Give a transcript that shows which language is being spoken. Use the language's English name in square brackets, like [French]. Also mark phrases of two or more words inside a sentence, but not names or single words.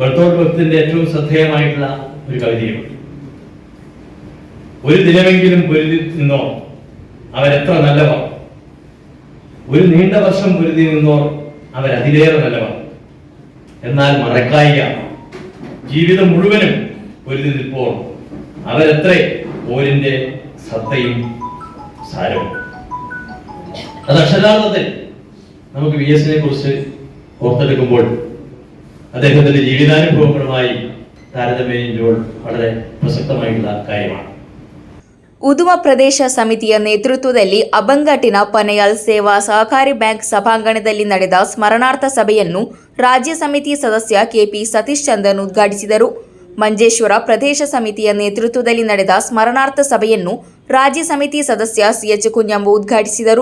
[Malayalam] ബർത്തോൾട്ട് ബർത്തിന്റെ ഏറ്റവും ശ്രദ്ധേയമായിട്ടുള്ള ഒരു കവിതയുണ്ട്. ഒരു ദിനമെങ്കിലും പൊരുതി നിന്നോ അവരെത്ര നല്ലവർ, ഒരു നീണ്ട വർഷം പൊരുതി നിന്നോ അവരതിലേറെ നല്ലവർ, എന്നാൽ മറക്കായിക ജീവിതം മുഴുവനും പൊരുതി നിൽപ്പോൾ അവരെത്ര പോരിന്റെ സത്തയും സാരവും. അത് അക്ഷരാർത്ഥത്തിൽ നമുക്ക് VS കുറിച്ച് ഓർത്തെടുക്കുമ്പോൾ അദ്ദേഹത്തിന്റെ ജീവിതാനുഭവങ്ങളുമായി താരതമ്യം ചെയ്യുമ്പോൾ വളരെ പ്രസക്തമായിട്ടുള്ള കാര്യമാണ്. [Kannada] ಉದುಮ ಪ್ರದೇಶ ಸಮಿತಿಯ ನೇತೃತ್ವದಲ್ಲಿ ಅಬಂಗಟ್ಟಿನ ಪನೆಯಾಲ್ ಸೇವಾ ಸಹಕಾರಿ ಬ್ಯಾಂಕ್ ಸಭಾಂಗಣದಲ್ಲಿ ನಡೆದ ಸ್ಮರಣಾರ್ಥ ಸಭೆಯನ್ನು ರಾಜ್ಯ ಸಮಿತಿ ಸದಸ್ಯ ಕೆಪಿ ಸತೀಶ್ ಚಂದನ್ ಉದ್ಘಾಟಿಸಿದರು. ಮಂಜೇಶ್ವರ ಪ್ರದೇಶ ಸಮಿತಿಯ ನೇತೃತ್ವದಲ್ಲಿ ನಡೆದ ಸ್ಮರಣಾರ್ಥ ಸಭೆಯನ್ನು ರಾಜ್ಯ ಸಮಿತಿ ಸದಸ್ಯ ಸಿಎಚ್ ಕುಂಜಂಬು ಉದ್ಘಾಟಿಸಿದರು.